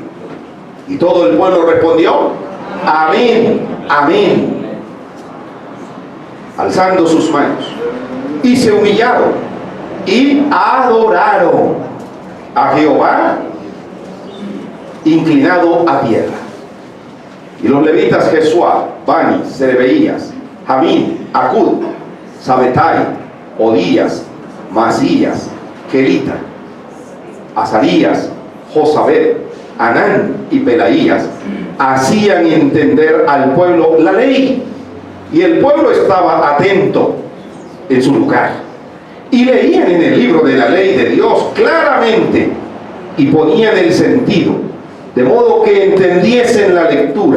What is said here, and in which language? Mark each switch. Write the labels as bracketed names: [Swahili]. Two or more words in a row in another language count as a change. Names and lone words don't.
[Spanish] Y todo el pueblo respondió, amén, amén, alzando sus manos. Y se humillaron y adoraron a Jehová, inclinado a tierra. Y los levitas Jesuá, Bani, Serebeías, Jamín, Acud, Sabetai, Odías, Masías, Kelita, Azarías, Josabed, Anán y Pelaías hacían entender al pueblo la ley, y el pueblo estaba atento en su lugar, y leían en el libro de la ley de Dios claramente, y ponían el sentido, de modo que entendiesen la lectura.